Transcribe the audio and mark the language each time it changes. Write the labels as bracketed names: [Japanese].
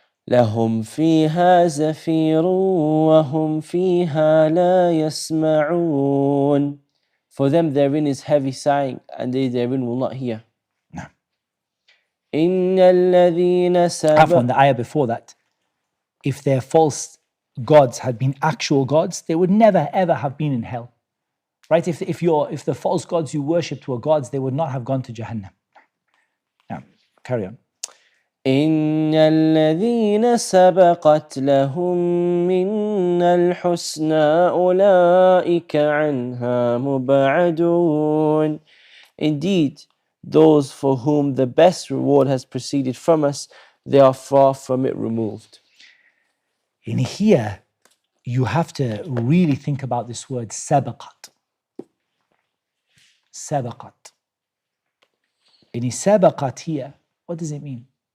[Arabic] لهم فيها زفير وهم فيها لا يسمعون. [English] For them therein is heavy sighing, and they therein will not hear. No. [Arabic] إن الذين [English] From the ayah before that, if their false gods had been actual gods, they would never ever have been in hell. Right? If the false gods you worshipped were gods, they would not have gone to Jahannam. Now, carry on. [Arabic] إن الذين سبقت لهم منا الحسنى أولئك عنها مبعدون. [English] Indeed, those for whom the best reward has proceeded from us, they are far from it removed. In here, you have to really think about this word sabaqat. Sabaqat. In sabaqat here, what does it mean?